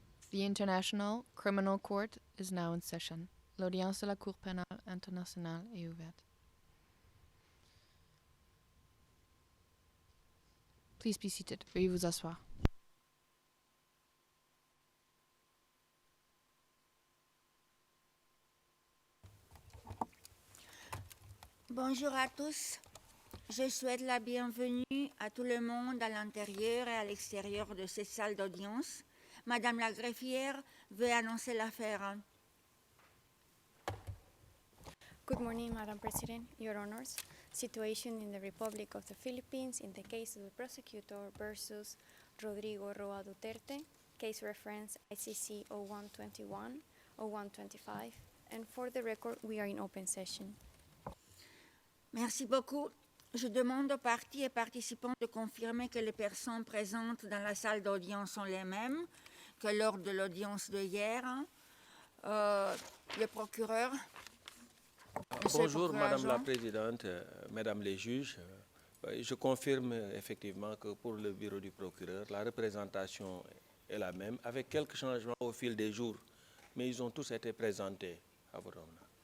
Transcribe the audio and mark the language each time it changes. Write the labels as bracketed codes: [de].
[en] The International Criminal Court is now in session. [fr] L'audience de la Cour pénale internationale est ouverte. [en] Please be seated. [fr] Veuillez vous asseoir. Bonjour à tous. Je souhaite la bienvenue à tout le monde à l'intérieur et à l'extérieur de cette salle d'audience. Madame la greffière veut annoncer l'affaire. [en] Good morning, Madam President, Your Honors. Situation in the Republic of the Philippines in the case of the prosecutor versus Rodrigo Roa Duterte, case reference ICC 0121, 0125, and for the record, we are in open session. [fr] Merci beaucoup. Je demande aux parties et participants de confirmer que les personnes présentes dans la salle d'audience sont les mêmes que lors de l'audience de hier. Le procureur. Bonjour Madame la Présidente, Mesdames les juges. Je confirme effectivement que pour le bureau du procureur, la représentation est la même, avec quelques changements au fil des jours, mais ils ont tous été présentés à votre honneur.